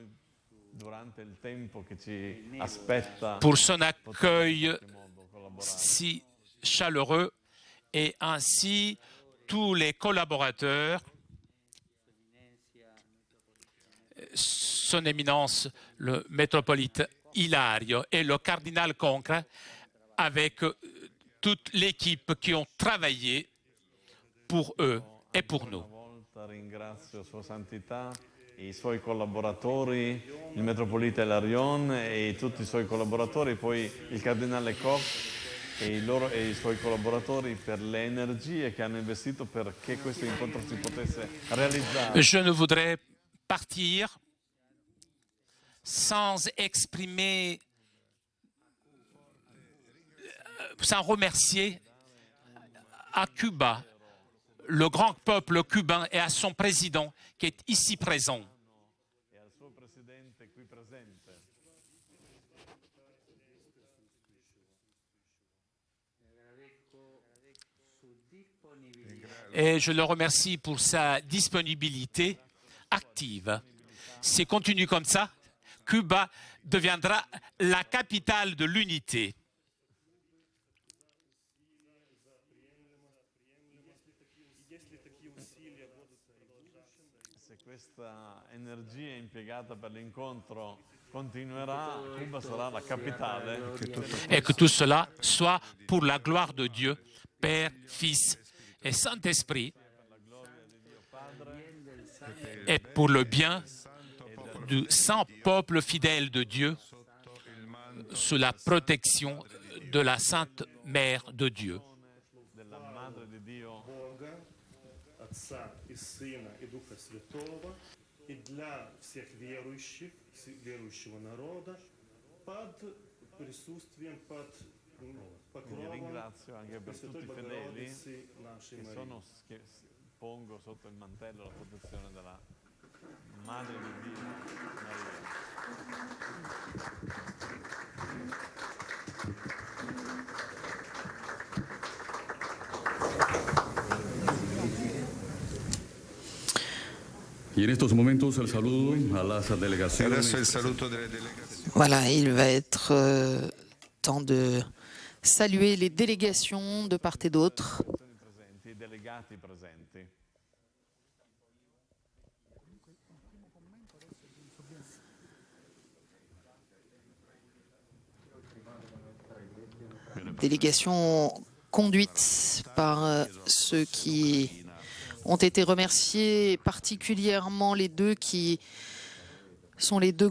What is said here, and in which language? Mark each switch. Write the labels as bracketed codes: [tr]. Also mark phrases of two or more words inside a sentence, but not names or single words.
[fr] pour son accueil si chaleureux et ainsi tous les collaborateurs, son éminence le métropolite Ilario et le cardinal Concre avec toute l'équipe qui ont travaillé pour eux e pour nous. [it] Ringrazio Sua Santità, i suoi collaboratori, il metropolita Ilarion e tutti i suoi collaboratori, poi il cardinale Koch e i suoi collaboratori per le energie che hanno investito perché questo incontro si potesse realizzare. [fr] Je ne voudrais partir sans exprimer, sans remercier à Cuba le grand peuple cubain et à son président qui est ici présent. Et je le remercie pour sa disponibilité active. Si continue comme ça, Cuba deviendra la capitale de l'unité. [it] Se questa energia impiegata per l'incontro continuerà, Cuba sarà la capitale. [fr] Et que tout cela soit pour la gloire de Dieu, Père, Fils et Saint-Esprit, et pour le bien du saint peuple fidèle de Dieu, sous la protection de la Sainte Mère de Dieu. [ru] Отца и Сына и Духа Святого, и для всех верующих, верующего народа, под присутствием, под покровом Пресвятой Богородицы нашей Марии. [it] Pongo sotto il mantello la protezione della Madre di Dio, [es] Y en estos momentos el saludo a las delegaciones. [it] Adesso il saluto delle delegazioni. [fr] Voilà, il va être temps de saluer les délégations de part et d'autre. [it] i delegati presenti. [fr] Délégation conduite par ceux qui ont été remerciés, particulièrement les deux qui sont les deux